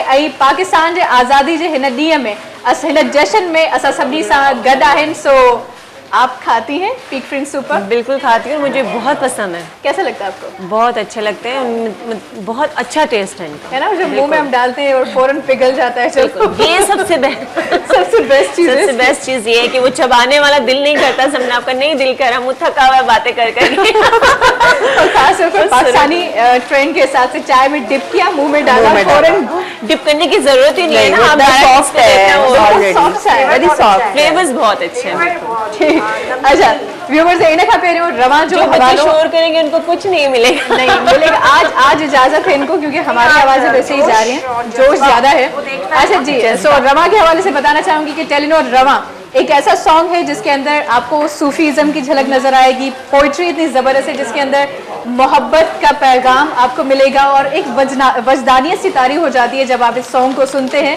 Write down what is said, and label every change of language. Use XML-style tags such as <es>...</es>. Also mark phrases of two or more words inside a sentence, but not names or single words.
<sd>ऐं पाकिस्तान जे आज़ादी जे हिन ॾींहं में हिन जश्न में असां सभिनी सां गॾु आहिनि।</sd> <ur>سو آپ کھاتی ہیں پیک فرنج سپر? بالکل کھاتی ہوں، مجھے بہت پسند ہے. کیسا لگتا ہے آپ کو? بہت اچھے لگتے ہیں، بہت اچھا ٹیسٹ ہے ان کا, ہے نا? جب منہ میں ہم ڈالتے ہیں اور فوراً پگھل جاتا ہے. یہ سب سے بیسٹ چیز یہ ہے کہ وہ چبانے والا دل نہیں کرتا. سب نے آپ کا نہیں دل کرا، منہ تھکا ہوا باتیں کر اور خاص طور پر پاکستانی ٹرینڈ کے حساب سے چائے میں ڈپ کیا، منہ میں ڈالا، فوراً ڈپ کرنے کی ضرورت ہی نہیں ہے نا۔ آپ فلیورز بہت اچھے ہیں.</ur> <sd>अच्छा व्यूवर्स इन खां पहिरियों रवां जो हवालो</sd> <ur>شور کریں گے ان کو کچھ نہیں ملے گا. نہیں ملے گا. آج اجازت ہے ان کو کیونکہ ہماری آوازیں ویسے ہی جا رہی ہیں، جوش زیادہ ہے. اچھا جی، سو رواں کے حوالے سے بتانا چاہوں گی کہ ٹیلی نار رواں ایک ایسا سانگ ہے جس کے اندر آپ کو صوفیزم کی جھلک نظر آئے گی، پوئٹری اتنی زبردست ہے جس کے اندر محبت کا پیغام آپ کو ملے گا اور ایک وجدانیت سی طاری ہو جاتی ہے جب آپ اس سانگ کو سنتے ہیں.</ur>